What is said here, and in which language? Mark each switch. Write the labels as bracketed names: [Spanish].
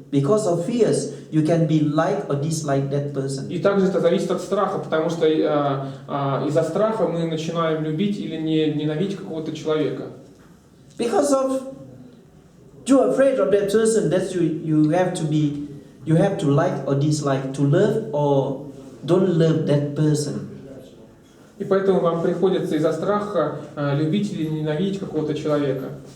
[English] because of fears, you can be like or dislike that person. [Russian] И также это зависит от страха, потому что из-за страха мы начинаем любить или не ненавидеть какого-то человека. [English] Because of you're afraid of that person, that you have to like or dislike, to love or don't love that person. [Russian] И поэтому вам приходится из-за страха любить или ненавидеть какого-то человека.